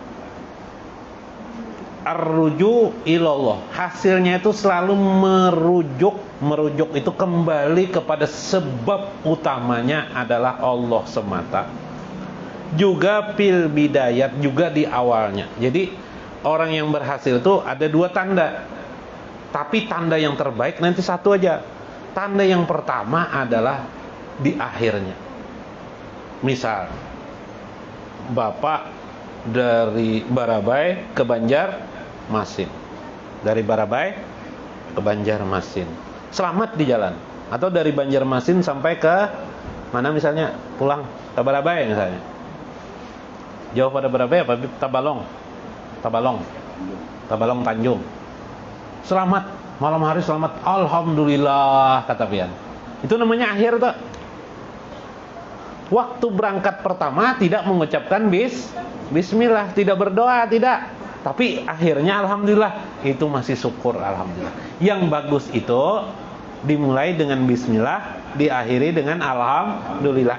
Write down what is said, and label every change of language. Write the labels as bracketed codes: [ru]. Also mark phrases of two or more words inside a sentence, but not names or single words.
[ar] الرجوع إلى الله, [id] hasilnya itu selalu merujuk itu kembali kepada sebab utamanya adalah Allah semata. Juga [ar] في البداية, [id] juga di awalnya. Jadi orang yang berhasil itu ada dua tanda, tapi tanda yang terbaik nanti satu aja. Tanda yang pertama adalah di akhirnya. Misal Bapak dari Barabai ke Banjarmasin, dari Barabai ke Banjarmasin, selamat di jalan. Atau dari Banjarmasin sampai ke mana misalnya, pulang Tabarabai misalnya. Jauh pada Barabai apa? Tabalong Tanjung. Selamat, malam hari selamat, alhamdulillah kata pian. Itu namanya akhir tuh. Waktu berangkat pertama tidak mengucapkan bismillah, tidak berdoa, tidak. Tapi akhirnya alhamdulillah, itu masih syukur alhamdulillah. Yang bagus itu dimulai dengan bismillah, diakhiri dengan alhamdulillah.